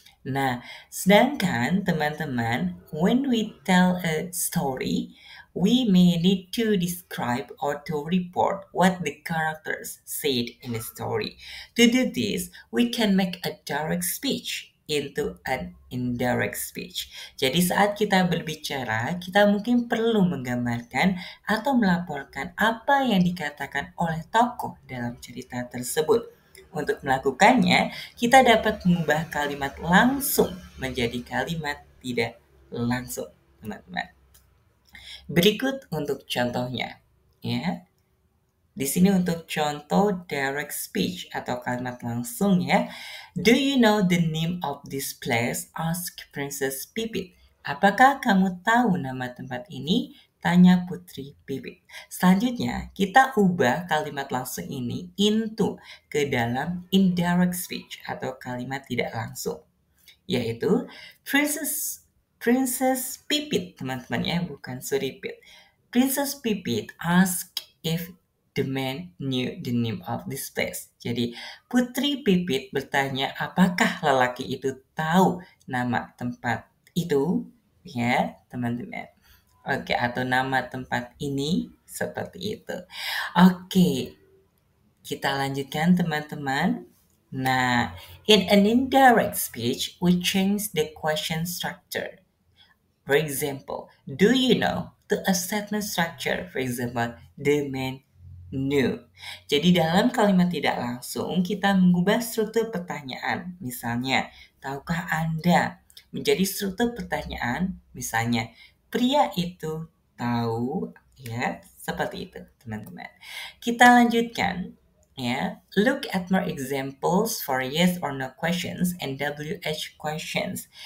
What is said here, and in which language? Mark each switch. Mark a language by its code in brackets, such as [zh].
[id] Nah, sedangkan teman-teman, [en] when we tell a story, we may need to describe or to report what the characters said in the story. To do this, we can make a direct speech into an indirect speech. [id] Jadi saat kita berbicara, kita mungkin perlu menggambarkan atau melaporkan apa yang dikatakan oleh tokoh dalam cerita tersebut. Untuk melakukannya, kita dapat mengubah kalimat langsung menjadi kalimat tidak langsung, teman-teman. Berikut untuk contohnya, ya. Di sini untuk contoh direct speech atau kalimat langsung ya. [en] Do you know the name of this place? Ask Princess Pipit. [id] Apakah kamu tahu nama tempat ini? Tanya Putri Pipit. Selanjutnya, kita ubah kalimat langsung ini into ke dalam indirect speech atau kalimat tidak langsung. Yaitu Princess Pipit, teman-teman ya, bukan Suripit. [en] Princess Pipit asked if the man knew the name of this place. [id] Jadi, Putri Pipit bertanya apakah lelaki itu tahu nama tempat itu, ya, teman-teman. Oke, atau nama tempat ini seperti itu. Oke, kita lanjutkan teman-teman. [en] Nah, in an indirect speech, we change the question structure. For example, do you know? To a statement structure, for example, the man knew. [id] Jadi dalam kalimat tidak langsung, kita mengubah struktur pertanyaan. Misalnya, tahukah Anda? Menjadi struktur pertanyaan, misalnya, pria itu tahu, ya, seperti itu, teman-teman. Kita lanjutkan. [en] Yeah, look at more examples for yes or no questions and WH questions.